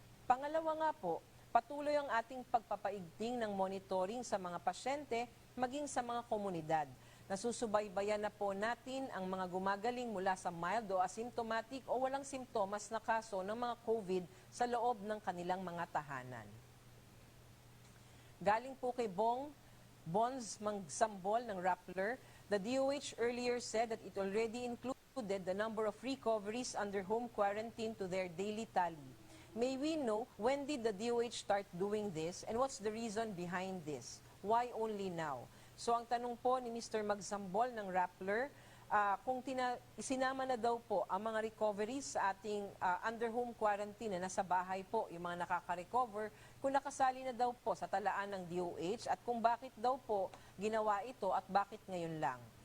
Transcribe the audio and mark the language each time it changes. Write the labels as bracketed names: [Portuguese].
[Filipino] Pangalawa nga po, patuloy ang ating pagpapaigting ng monitoring sa mga pasyente maging sa mga komunidad. Nasusubaybayan na po natin ang mga gumagaling mula sa mild o asymptomatic o walang simptomas na kaso ng mga COVID sa loob ng kanilang mga tahanan. Galing po kay [English] Bonds Magsambol ng Rappler, the DOH earlier said that it already included the number of recoveries under home quarantine to their daily tally. May we know when did the DOH start doing this and what's the reason behind this? Why only now? [Filipino] So ang tanong po ni Mr. Magsambol ng Rappler, kung isinama na daw po ang mga recoveries sa ating under home quarantine na nasa bahay po, yung mga nakaka-recover, kung nakasali na daw po sa talaan ng DOH at kung bakit daw po ginawa ito at bakit ngayon lang.